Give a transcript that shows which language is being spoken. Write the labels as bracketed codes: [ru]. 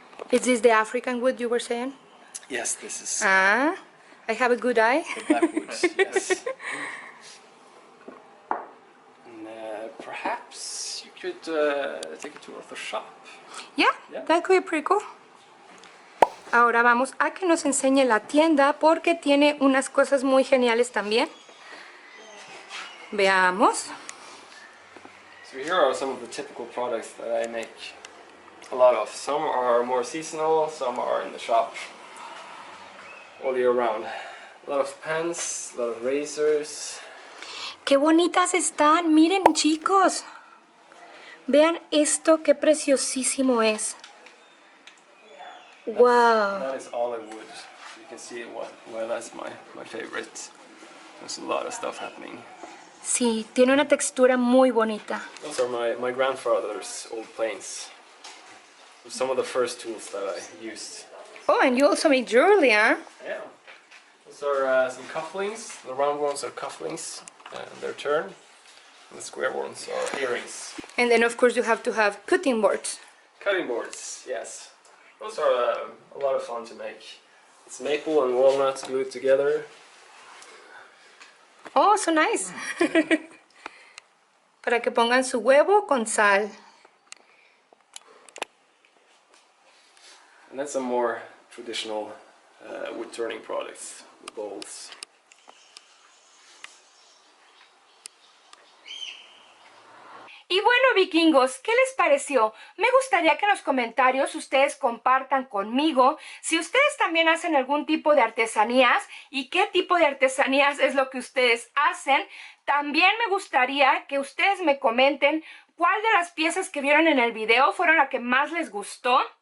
[en] Is this the African wood you were saying? Yes, this is Ah, I have a good eye. the backwoods, yes. And, perhaps you could take it to the shop. Yeah, Yeah. that could be pretty cool. [es] Ahora vamos a que nos enseñe la tienda porque tiene unas cosas muy geniales también. Veamos. [en] So here are some of the typical products that I make a lot of. Some are more seasonal, some are in the shop all year round. A lot of pens, a lot of razors. [es] ¡Qué bonitas están! Miren, chicos. Vean esto, qué preciosísimo es. [en] Wow. That is all in wood. You can see why that's my favorite. There's a lot of stuff happening. [es] Sí, tiene una textura muy bonita. [en] Those are my grandfather's old planes. Some of the first tools that I used. Oh, and you also make jewelry, huh? Yeah. Those are some cufflinks. The round ones are cufflinks, their turn. And the square ones are earrings. And then, of course, you have to have cutting boards. Cutting boards, yes. Those are a lot of fun to make. It's maple and walnuts glued together. Oh, so nice. [es] Para que pongan su huevo con sal. [en] And then some more traditional wood turning products, the bowls. [es] Y bueno, vikingos, ¿qué les pareció? Me gustaría que en los comentarios ustedes compartan conmigo si ustedes también hacen algún tipo de artesanías y qué tipo de artesanías es lo que ustedes hacen. También me gustaría que ustedes me comenten cuál de las piezas que vieron en el video fueron la que más les gustó.